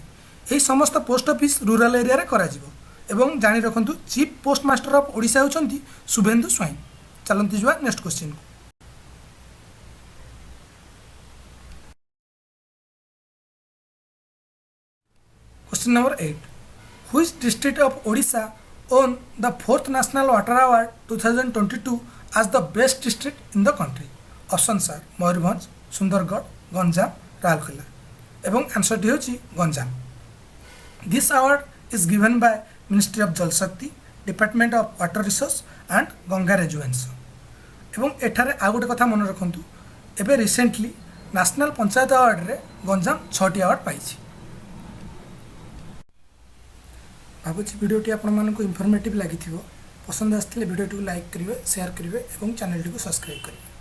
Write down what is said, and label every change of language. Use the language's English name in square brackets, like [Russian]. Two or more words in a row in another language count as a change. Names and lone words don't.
[Odia] ଏହି ସମସ୍ତ [English] post office rural area [Odia] ରେ କରାଯିବ। ଏବଂ ଜାଣି ରଖନ୍ତୁ [English] Chief Post Master of Odisha [Odia] ହେଉଛନ୍ତି ଶୁଭେନ୍ଦୁ ସ୍ୱାଇଁ। ଚାଲନ୍ତୁ ଯିବା [English] next question [Odia] କୁ। [English] Question number 8, which district of Odisha won the 4th National Water Award 2022 as the best district in the country? Options are Mayurbhanj, Sundargarh, Ganjam, Rourkela. [Odia] ଏବଂ ଆନ୍ସରଟି ହେଉଛି ଗଞ୍ଜାମ। [English] This award is given by Ministry of Jal Shakti, Department of Water Resources and Ganga Rejuvenation. [Odia] ଏବଂ ଏଠାରେ ଆଉ ଗୋଟେ କଥା ମନେ ରଖନ୍ତୁ, ଏବେ [English] recently National Panchayat Awardରେ [Odia] ଗଞ୍ଜାମ 6ଟି ଆୱାର୍ଡ଼ ପାଇଛି। ଭାବୁଛି ଭିଡ଼ିଓଟି ଆପଣମାନଙ୍କୁ ଇନଫର୍ମେଟିଭ୍ ଲାଗିଥିବ। ପସନ୍ଦ ଆସିଥିଲେ ଭିଡ଼ିଓଟିକୁ ଲାଇକ୍ କରିବେ, ସେୟାର କରିବେ ଏବଂ ଚ୍ୟାନେଲଟିକୁ ସବସ୍କ୍ରାଇବ୍ କରିବେ।